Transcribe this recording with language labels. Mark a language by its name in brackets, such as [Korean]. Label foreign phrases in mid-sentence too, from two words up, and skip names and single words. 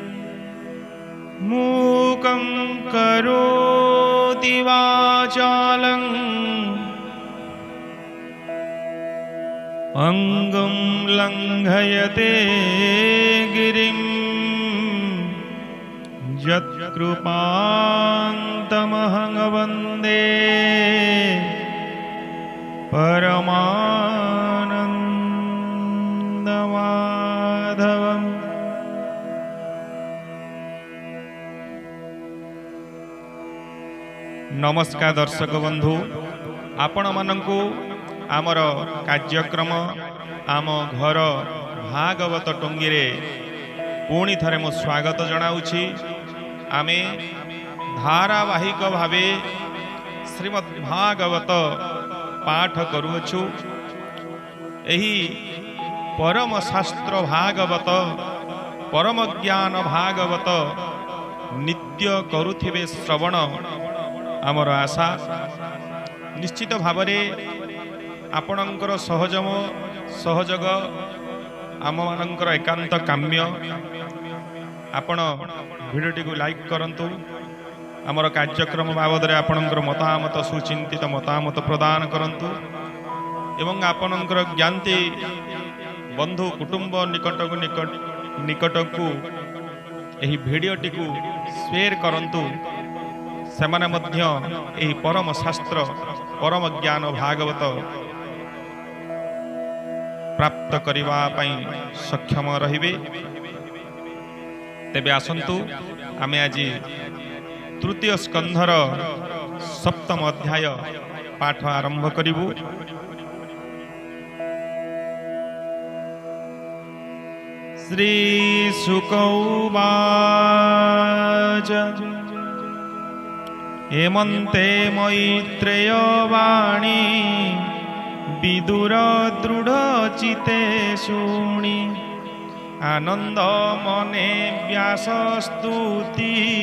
[Sanskrit] मूकं करोति वाचालं अंगुं लंघयते गिरिं यत्कृपान्तमहं वन्दे परमानन्दमाधवम्। [Odia] ନମସ୍କାର ଦର୍ଶକ ବନ୍ଧୁ, ଆପଣ ମାନଙ୍କୁ ଆମର କାର୍ଯ୍ୟକ୍ରମ ଆମ ଘର ଭାଗବତ ଟୁଙ୍ଗି ରେ ପୁଣି ଥରେ ମୋ ସ୍ୱାଗତ ଜଣାଉଛି। ଆମେ ଧାରାବାହିକ ଭାବେ ଶ୍ରୀମଦ୍ ଭାଗବତ ପାଠ କରୁଛୁ। ଏହି ପରମ ଶାସ୍ତ୍ର ଭାଗବତ ପରମ ଜ୍ଞାନ ଭାଗବତ ନିତ୍ୟ କରୁଥିବେ ଶ୍ରବଣ ଆମର ଆଶା। ନିଶ୍ଚିତ ଭାବରେ ଆପଣଙ୍କର ସହଯୋଗ ଆମ ମାନଙ୍କର ଏକାନ୍ତ କାମ୍ୟ। ଆପଣ ଭିଡିଓଟି କୁ ଲାଇକ କରନ୍ତୁ, ଆମର କାର୍ଯ୍ୟକ୍ରମ ବାବଦ ରେ ଆପଣଙ୍କର ମତାମତ ସୁଚିନ୍ତିତ ମତାମତ ପ୍ରଦାନ କରନ୍ତୁ ଏବଂ ଆପଣଙ୍କର ଜ୍ଞାତି ବନ୍ଧୁ କୁଟୁମ୍ବ ନିକଟକୁ ଏହି ଭିଡିଓଟି କୁ ଶେୟାର କରନ୍ତୁ। ସେମାନେ ମଧ୍ୟ ଏହି ପରମ ଶାସ୍ତ୍ର ପରମ ଜ୍ଞାନ ଭାଗବତ ପ୍ରାପ୍ତ କରିବା ପାଇଁ ସକ୍ଷମ ରହିବେ। ତେବେ ଆସନ୍ତୁ ଆମେ ଆଜି ତୃତୀୟ ସ୍କନ୍ଧର ସପ୍ତମ ଅଧ୍ୟାୟ ପାଠ ଆରମ୍ଭ କରିବୁ। [Sanskrit] श्री शुक उवाच [Odia] ହେମନ୍ତେ ମୈତ୍ରେୟ ବାଣୀ ବିଦୁର ଦୃଢ଼ ଚିତ୍ତେ ଶୁଣି ଆନନ୍ଦ ମନେ ବ୍ୟାସ ସ୍ତୁତି